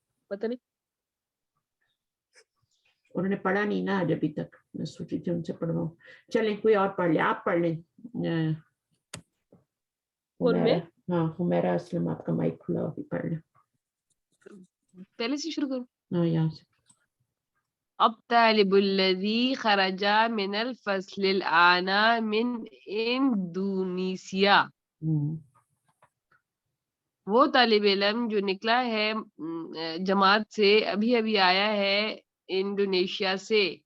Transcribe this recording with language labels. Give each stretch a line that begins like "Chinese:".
Urdu: پتہ نہیں. انہوں نے پڑھا نہیں نا آج ابھی تک. میں سوچی تھی ان سے پڑھواؤں. چلیں کوئی اور پڑھ لے. آپ پڑھ لیں. اور میں ہاں حمیرہ اسلم، آپ کا مائک کھلا ہو، پڑھ لیں. پہلے سے شروع کروں. ہاں یہاں سے.
Arabic: الطالب الذي خرج من الفصل الآن من انڈونیسیا.
Urdu: وہ طالب علم جو نکلا ہے جماعت سے، ابھی ابھی آیا ہے انڈونیشیا سے.